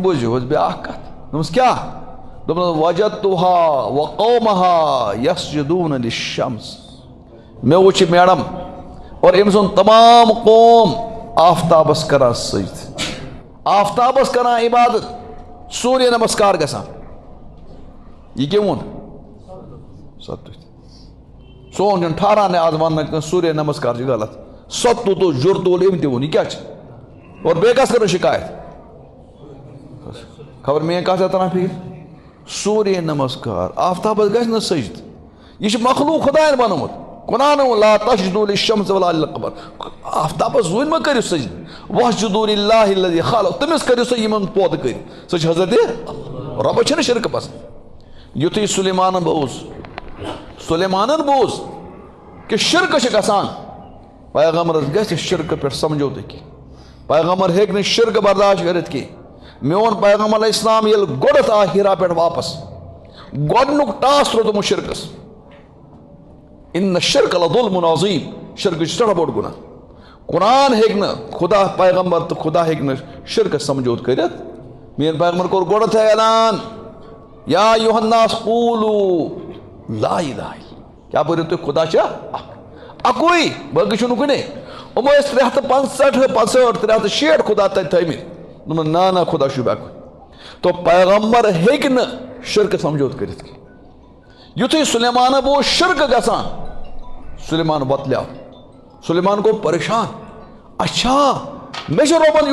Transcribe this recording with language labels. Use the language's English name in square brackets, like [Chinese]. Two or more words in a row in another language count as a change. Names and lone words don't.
[Kashmiri] بوٗزِو حظ بیٛاکھ کتھ دوٚپمس کیٛاہ دوٚپنس [Arabic] وجدتُہا وقومہا یسجدوٗنَ لِلشمس [Kashmiri] مےٚ وٕچھ یہِ میڈم اور أمۍ سُنٛد تمام قوم آفتابس کران سجدٕ آفتابس کران عبادت سوٗریہ نمسکار گژھان یہِ کیٛاہ ووٚن ستُت سون چھُنہٕ ٹھہران آز وننہٕ سوریہ نمسکار چھِ غلط ستو تو جُر تول أمۍ تہِ ووٚن یہِ کیٛاہ چھِ اور بیٚیہِ کَس کٔرٕن شِکایت خبر میٛٲنۍ کَتھ چھا تران فِکرِ سوریہ نمسکار آفتابس گژھِ نہٕ سجدٕ یہ مخلوق خدایَن بنومُت قرآن [Arabic] لا تسجدوا للشمس ولا للقمر [Kashmiri] آفتابس زوٗنۍ ما کٔرِو سجدٕ [Arabic] واسجدوا للہ الذی خلق [Kashmiri] تٔمِس کٔرِو سا یِمن پودٕ کٔرِو سۄ چھِ حضرت رۄبس چھِنہٕ شرکہٕ پسنٛد یُتھُے سُلیمانن بوٗز کہ شرکہٕ چھِ گژھان پیغمبرس گژھِ شرکہٕ پٮ۪ٹھ سمجھوتہٕ کینٛہہ پیغمبر ہیٚکہِ نہٕ شرکہٕ برداشت کٔرِتھ کینٛہہ میون پیغمبر علیہ السلام ییٚلہِ گۄڈٕنٮ۪تھ آو ہیرا پٮ۪ٹھ واپس گۄڈنیُک ٹاس ترٛوو تِمو شرکس [Arabic] اِنَّ الشِّرْكَ لَظُلْمٌ عَظِیٖم [Kashmiri] شرکہٕ چھُ سٮ۪ٹھاہ بوٚڑ گُناہ قرآن ہیٚکہِ نہٕ خدا پیغمبر تہٕ خدا ہیٚکہِ نہٕ شرکس سمجھوتہٕ کٔرِتھ میٛٲنۍ پیغمبر کوٚر گۄڈٕنٮ۪تھٕے اعلان [Arabic] یا ایُہا الناس قوٗلوٗ لا الہ الا [Kashmiri] کیٛاہ پٔرِو تُہۍ خدا چھا اکُے باقٕے چھُنہٕ کُنے یِمو ٲسۍ 365 360 خدا تتہِ تھٲیمٕتۍ دوٚپُن نہ خدا چھُ اکُے تو پیغمبر ہیٚکہِ نہٕ شرکہٕ سمجھوتہٕ کٔرِتھ کینٛہہ یُتھُے سُلیمانن بوٗز شرکہٕ گژھان سُلیمان وۄتلیو سُلیمان گوٚو پریشان اچھا مےٚ چھُ رۄبن